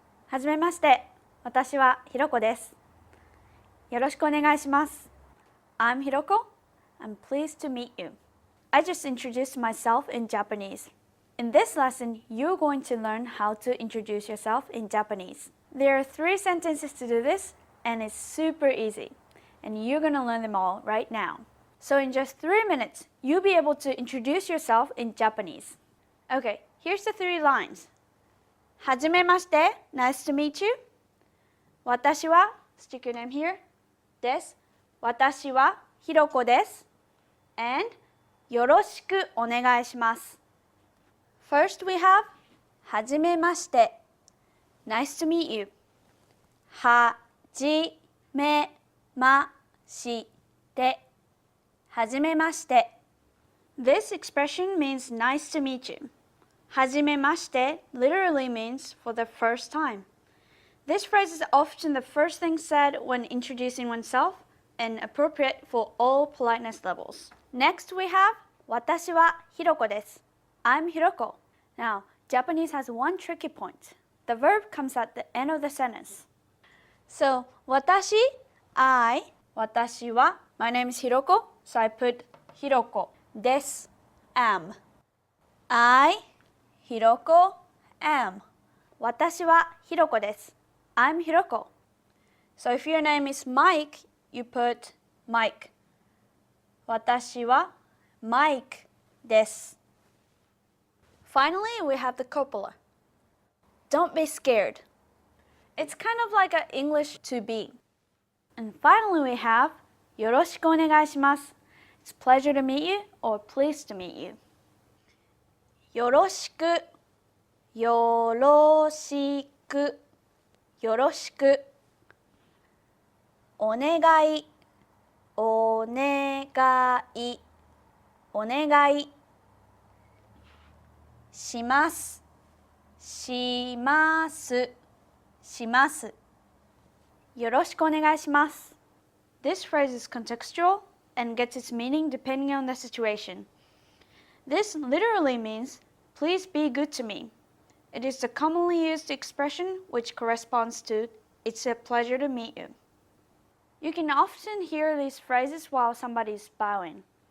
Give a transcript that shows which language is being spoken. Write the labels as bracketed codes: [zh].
[ja] はじめまして、私はひろこです。よろしくお願いします。 [en] I'm Hiroko. I'm pleased to meet you. I just introduced myself in Japanese. In this lesson, you're going to learn how to introduce yourself in Japanese. There are 3 sentences to do this, and it's super easy. And you're going to learn them all right now. So in just 3 minutes, you'll be able to introduce yourself in Japanese. Okay, here's the 3 lines. [ja] はじめまして [en] Nice to meet you. 私は Stick your name here です。 [ja] 私はひろこです。 And よろしくお願いします。 [en] First we have [ja] はじめまして [en] Nice to meet you. [ja] はじめましてはじめまして [en] This expression means nice to meet you. [ja] はじめまして [en] literally means for the first time. This phrase is often the first thing said when introducing oneself and appropriate for all politeness levels. Next we have [ja] 私はひろこです。 [en] I'm Hiroko. Now, Japanese has one tricky point. The verb comes at the end of the sentence. So, 私, I, 私は, my name is Hiroko, so I put Hiroko. です, am. I, Hiroko, am. [ja] 私はひろこです。 [en] I'm Hiroko. So if your name is Mike, you put Mike. 私は Mike です。Finally, we have the copula. Don't be scared. It's kind of like an English to be. And finally, we have [ja] よろしくお願いします。 [en] It's pleasure to meet you or pleased to meet you. [ja] よろしく、よろしく、よろしく。お願い、お願い、お願い。します、します、します。よろしくお願いします。 [en] This phrase is contextual and gets its meaning depending on the situation. This literally means, please be good to me. It is the commonly used expression which corresponds to, it's a pleasure to meet you. You can often hear these phrases while somebody is bowing.